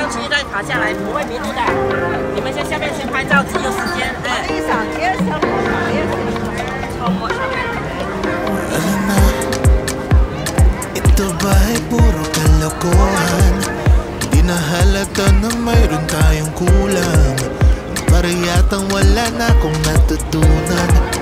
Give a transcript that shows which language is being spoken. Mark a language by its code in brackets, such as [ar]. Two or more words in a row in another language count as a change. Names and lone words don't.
[zh] 再爬下来，不会迷路的。你们先下面先拍照，自由时间。 [tl] Ito ba ay puro kalokohan? Di na halata na mayroon tayong kulang. Para yatang wala na akong natutunan.